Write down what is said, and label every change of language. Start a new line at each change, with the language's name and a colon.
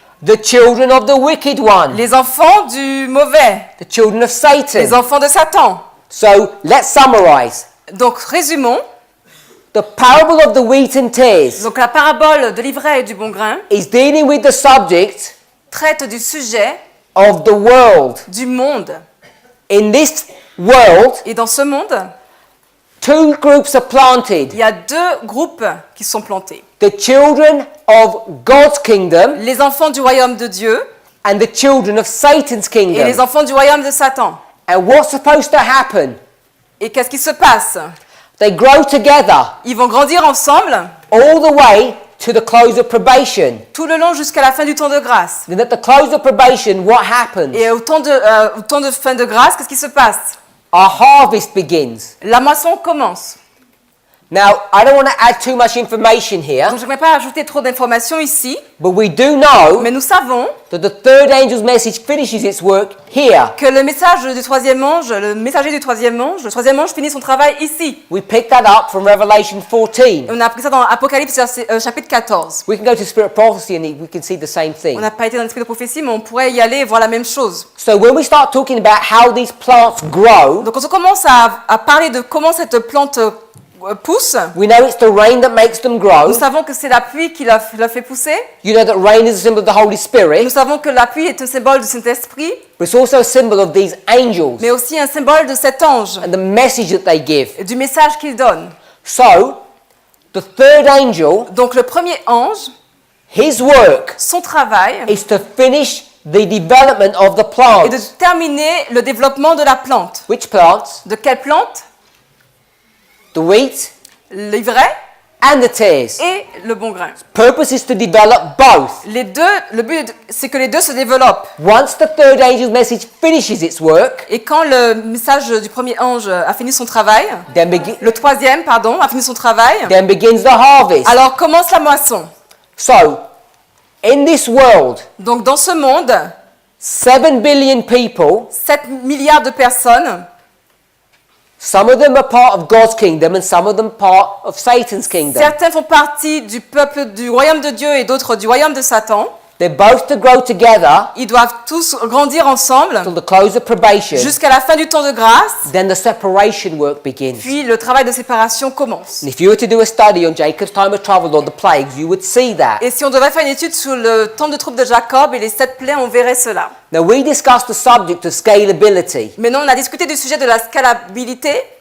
English: The children of the wicked one.
French: Les enfants du mauvais.
English: The children of
French: Les
English: Satan.
French: enfants de Satan.
English: So, let's summarize.
French: Donc résumons.
English: The parable of the wheat and tares
French: Donc la parabole de l'ivraie et du bon grain
English: is dealing with the subject
French: traite du sujet
English: of the world.
French: du monde.
English: In this world,
French: Et dans ce monde,
English: two groups are planted.
French: il y a deux groupes qui sont plantés.
English: The children of God's kingdom
French: Les enfants du royaume de Dieu
English: and the children of Satan's
French: et les
English: kingdom.
French: enfants du royaume de Satan.
English: And what's supposed to happen?
French: Et qu'est-ce qui se passe?
English: They grow together
French: Ils vont grandir ensemble
English: all the way to the close of probation.
French: tout le long jusqu'à la fin du temps de grâce.
English: Then at the close of probation, what happens?
French: Et au temps de fin de grâce, qu'est-ce qui se passe?
English: Our harvest begins.
French: La moisson commence.
English: Now, I don't want to add too much information here,
French: Donc je ne vais pas ajouter trop d'informations ici,
English: but we do know
French: mais nous savons
English: that the third angel's message finishes its work here.
French: que le message du troisième ange, le messager du troisième ange, le troisième ange finit son travail ici.
English: We pick that up from Revelation 14.
French: Et on a appris ça dans Apocalypse chapitre 14.
English: We can go to Spirit of Prophecy and we can see the same
French: On
English: thing.
French: n'a pas été dans l'esprit de prophétie, mais on pourrait y aller et voir la même chose.
English: So when we start talking about how these plants grow,
French: Donc quand on commence à parler de comment cette plante pousse,
English: we know it's the rain that makes them grow.
French: nous savons que c'est la pluie qui la fait pousser.
English: You know that rain is a symbol of the Holy
French: Nous
English: Spirit,
French: savons que la pluie est un symbole du Saint-Esprit,
English: but it's also a symbol of these angels
French: mais aussi un symbole de cet ange
English: and the message that they give.
French: et du message qu'il donne.
English: So, the third angel,
French: Donc le premier ange,
English: his work
French: son travail
English: is to finish the development of the
French: est de
English: plants.
French: terminer le développement de la plante.
English: Which plants?
French: De quelle plante?
English: The wheat
French: L'ivraie
English: and the tares.
French: et le bon grain.
English: Purpose is to develop both.
French: Les deux, le but c'est que les deux se développent.
English: Once the third angel's message finishes its work,
French: Et quand le message du premier ange a fini son travail, le troisième, pardon, a fini son travail,
English: then begins the harvest.
French: alors commence la moisson.
English: So, in this world,
French: Donc dans ce monde,
English: 7 billion people,
French: 7 milliards de personnes,
English: some of them are part of God's kingdom and some of them part of Satan's kingdom.
French: certains font partie du peuple du royaume de Dieu et d'autres du royaume de Satan.
English: They're both to grow together
French: Ils doivent tous grandir ensemble
English: till the close of probation.
French: jusqu'à la fin du temps de grâce,
English: Then the separation work begins.
French: puis le travail de séparation commence.
English: And if you were to do a study on Jacob's time of trouble or the plagues, you would see that.
French: Et si on devait faire une étude sur le temps de trouble de Jacob et les 7 plaies, on verrait cela.
English: Now we discussed the subject of scalability.
French: Maintenant, on a discuté du sujet de la scalabilité,